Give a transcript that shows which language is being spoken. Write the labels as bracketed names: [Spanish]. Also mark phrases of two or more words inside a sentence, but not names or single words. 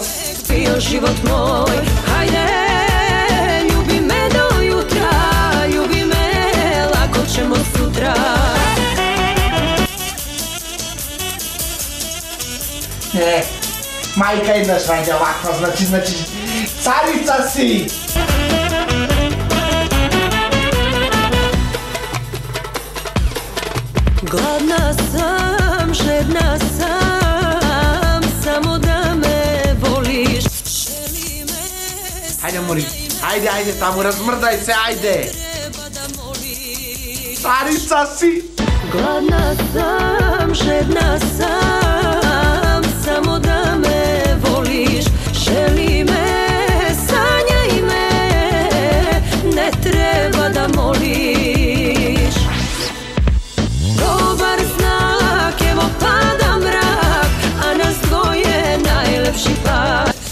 [Serbian] Био живот мој, хајде, љуби ме до јутра, љуби ме, лако ćemo сутра. [Macedonian] Мајка еднаш најде оваква, значи, царица си! [Serbian] Gladna sam, žedna sam, samo da me voliš. [Macedonian] Ајде, Мори, ајде, таму, размрдај се, ајде! Царица си! [Serbian] Gladna sam, žedna sam, samo da me voliš. Želi me, sanjaj me, ne treba da moliš. Dobar znak, evo pada mrak, a nas dvoje najlepši par.